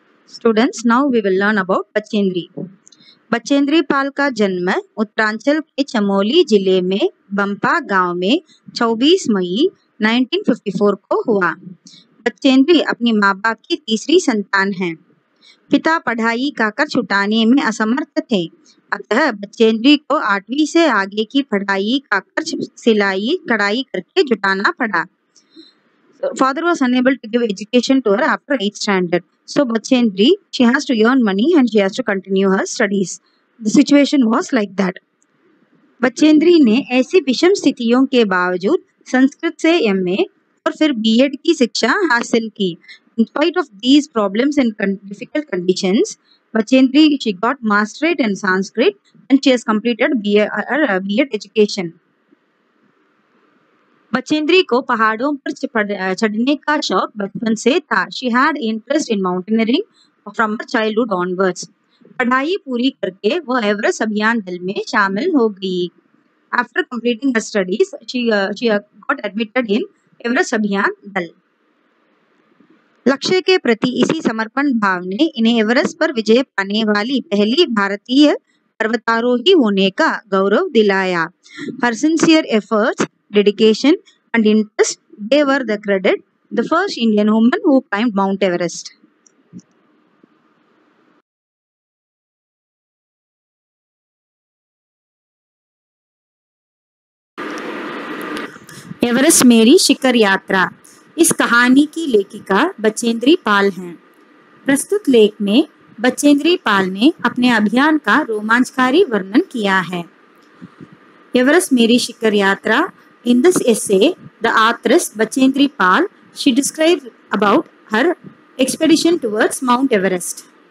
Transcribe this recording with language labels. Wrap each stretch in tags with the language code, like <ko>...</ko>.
<en>students, now we will learn about</en> <hi>Bachendri. Bachendri Pal का जन्म उत्तरांचल के चमोली जिले में बंपा गांव में 24 मई 1954 को हुआ। बचेंद्री अपनी माँ बाप की तीसरी संतान है। पिता पढ़ाई का कर छुटाने में असमर्थ थे, अतः बचेंद्री को 8वीं से आगे की पढ़ाई का खर्च सिलाई कढ़ाई करके जुटाना पड़ा।</hi> <en>Father was unable to give education to her after 8th standard. So Bachendri, she has to earn money and she has to continue her studies. The situation was like that.</en> <hi>Bachendri ने ऐसी विषम स्थितियों के बावजूद संस्कृत से एमए और फिर BEd की शिक्षा हासिल की.</hi> <en>In spite of these problems and difficult conditions, Bachendri, she got masterate in Sanskrit and she has completed BEd education.</en> <hi>Bachendri को पहाड़ों पर चढ़ने का शौक बचपन से था.</hi> <en>She had interest in mountaineering from her childhood onwards.</en> <hi>पढ़ाई पूरी करके वो एवरेस्ट अभियान दल में शामिल हो गई.</hi> <en>After completing her studies, she got admitted in</en> <hi>Everest अभियान दल. लक्ष्य के प्रति इसी समर्पण भाव ने इन्हें एवरेस्ट पर विजय पाने वाली पहली भारतीय पर्वतारोही होने का गौरव दिलाया.</hi> <en>Her sincere efforts, dedication and interest gave her the credit, the first Indian woman who climbed Mount Everest.</en> <hi>Everest मेरी शिखर यात्रा, इस कहानी की लेखिका बचेंद्री पाल हैं. प्रस्तुत लेख में बचेंद्री पाल ने अपने अभियान का रोमांचकारी वर्णन किया है. एवरेस्ट मेरी शिखर यात्रा.</hi> <en>In this essay, the authoress Bachendri Pal, she described about her expedition towards Mount Everest.</en>